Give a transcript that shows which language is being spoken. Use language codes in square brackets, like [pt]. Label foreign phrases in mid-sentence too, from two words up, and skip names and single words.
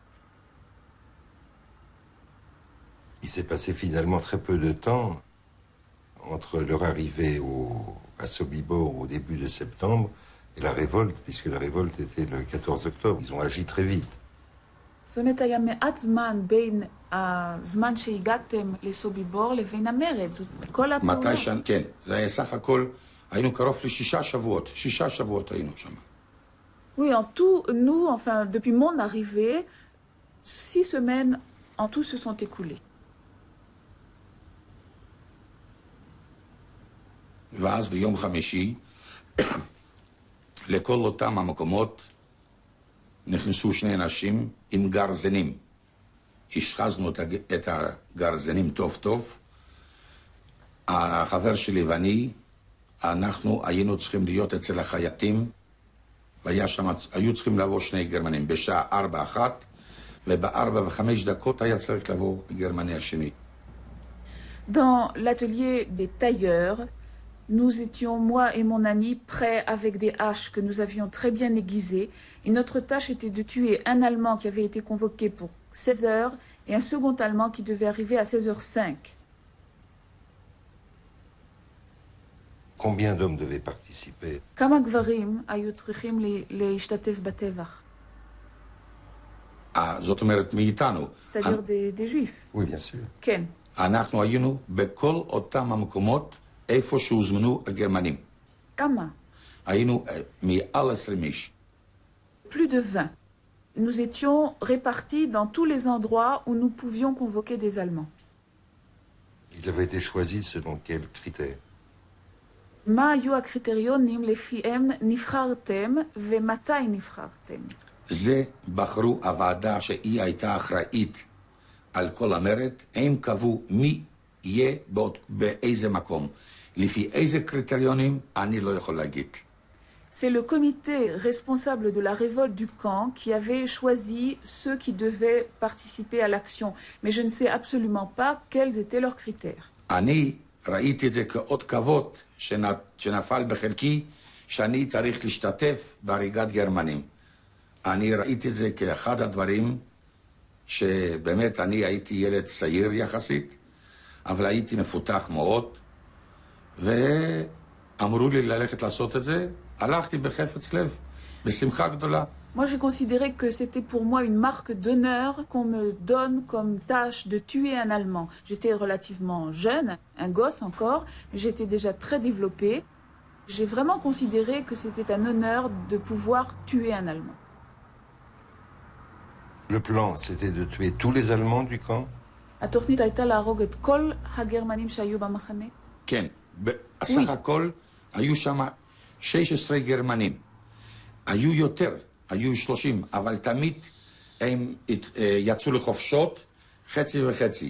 [fr] Il s'est passé finalement très peu de temps entre leur arrivée à Sobibor au début de septembre et la révolte, puisque la révolte était le 14 octobre. Ils ont agi très vite. [he] זאת אומרת, היה מעט זמן בין הזמן שהגעתם לסוביבור לבין המרד. זאת כל הפעולה. כן, זה היה סך הכל, היינו קרוב ל6 שבועות, 6 שבועות היינו שם. [fr] Oui, en tout, nous, enfin, depuis mon arrivée, 6 semaines en tout se sont écoulées. [he] ואז ביום חמישי, לכל אותם המקומות נכנסו 2 אנשים עם גרזנים. השחזנו את הגרזנים טוב טוב. החבר שלי ואני, אנחנו היינו צריכים להיות אצל החייטים, והיו צריכים לבוא 2 גרמנים בשעה 4:01, וב-4:05 היה צריך לבוא הגרמני השני. [fr] Dans l'atelier des tailleurs, nous étions, moi et mon ami, prêts avec des haches que nous avions très bien aiguisées. Et notre tâche était de tuer un Allemand qui avait été convoqué pour 16 heures et un second Allemand qui devait arriver à 16h05. Combien d'hommes devaient participer? [he] כמה גברים היו צריכים להשתתף בטבח? זאת אומרת, מאיתנו. [fr] C'est-à-dire des juifs. Oui, bien sûr. [he] כן. אנחנו היינו בכל אותם המקומות איפה שהוזמנו הגרמנים. כמה? היינו מעל 20 איש. [fr] Plus de 20. Nous étions répartis dans tous les endroits où nous pouvions convoquer des Allemands. Ils avaient été choisis selon quels critères? [he] מה היו הקריטריונים לפיהם נבחרתם ומתי נבחרתם? זה בחרו הוועדה שהיא הייתה אחראית על כל המרד, הם קבעו מי יהיה באיזה מקום. לפי איזה קריטריונים אני לא יכול להגיד. [fr] C'est le comité responsable de la révolte du camp qui avait choisi ceux qui devaient participer à l'action. Mais je ne sais absolument pas quels étaient leurs critères. [he] אני ראיתי את זה כאות כבוד שנפל בחלקי, שאני צריך להשתתף בהריגת גרמנים. אני ראיתי את זה כאחד הדברים שבאמת אני הייתי ילד צעיר יחסית, אבל הייתי מפותח מאוד, ואמרו לי ללכת לעשות את זה, הלכתי בחפץ לב, בשמחה גדולה. [fr] Moi, j'ai considéré que c'était pour moi une marque d'honneur qu'on me donne comme tâche de tuer un Allemand. J'étais relativement jeune, un gosse encore, mais j'étais déjà très développée. J'ai vraiment considéré que c'était un honneur de pouvoir tuer un Allemand. Le plan, c'était de tuer tous les Allemands du camp? [he] התוכנית הייתה להרוג את כל הגרמנים שהיו במחנה? כן, בסך הכל היו שם 16 גרמנים. היו יותר, היו 30, אבל תמיד הם יצאו לחופשות חצי וחצי.